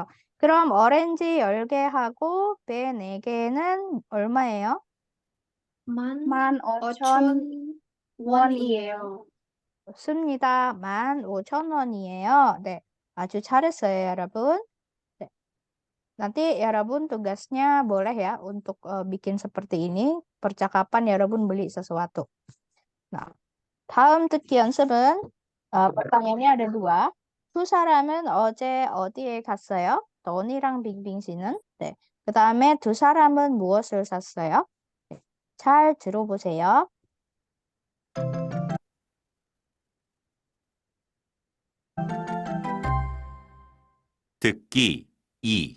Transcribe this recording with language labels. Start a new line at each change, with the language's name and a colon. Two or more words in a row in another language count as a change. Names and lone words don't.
Korean: 그럼 오렌지 10개하고 배 4개는 얼마예요? 15,000원이에요. 좋습니다. 15,000원이에요. 네, 아주 잘했어요, 여러분. 네.
Indonesian: Nanti 여러분 tugasnya boleh ya untuk bikin seperti ini. percakapan 여러분 beli sesuatu. Nah,
Korean: 다음 듣기 연습은
Indonesian: pertanyaannya ada 2.
Korean: 두 사람은 어제 어디에 갔어요? 더니랑 빙빙 씨는. 네. 그 다음에 두 사람은 무엇을 샀어요? 네. 잘 들어보세요. 듣기 2.